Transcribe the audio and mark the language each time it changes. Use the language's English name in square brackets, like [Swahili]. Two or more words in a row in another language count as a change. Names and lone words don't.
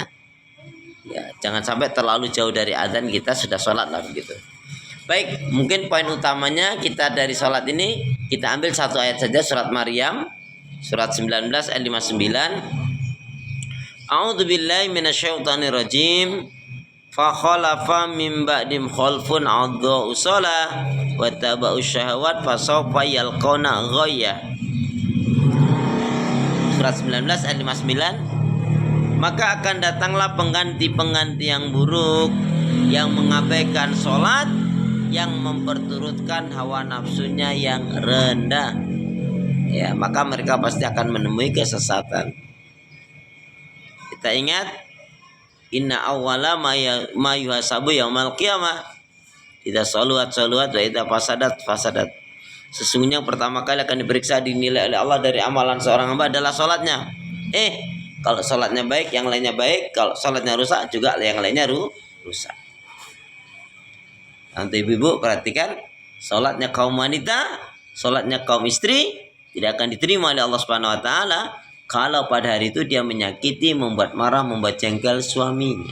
[Indonesian] Ya, jangan sampai terlalu jauh dari azan kita sudah sholat lah begitu. Baik, mungkin poin utamanya kita dari sholat ini kita ambil satu ayat saja, surat Maryam surat 19 ayat 59. [Arabic] أعوذ بالله من الشيطان الرجيم. فخلف من بعدهم خلف أضاعوا الصلاة واتبعوا الشهوات فسوف يلقون غيا. [Indonesian] Surat 19 ayat 59. Maka akan datanglah pengganti-pengganti yang buruk, yang mengabaikan sholat, yang memperturutkan hawa nafsunya yang rendah. Ya, maka mereka pasti akan menemui kesesatan. Kita ingat, [Arabic] إن أول ما يحاسب يوم القيامة إذا صلحت وإذا فسدت. [Indonesian] Sesungguhnya pertama kali akan diperiksa, dinilai oleh Allah dari amalan seorang hamba adalah sholatnya. Kalau sholatnya baik, yang lainnya baik. Kalau sholatnya rusak, juga yang lainnya rusak. Nanti ibu perhatikan, sholatnya kaum wanita, sholatnya kaum istri tidak akan diterima oleh Allah [Arabic] سبحانه وتعالى [Indonesian] kalau pada hari itu dia menyakiti, membuat marah, membuat jengkel suaminya.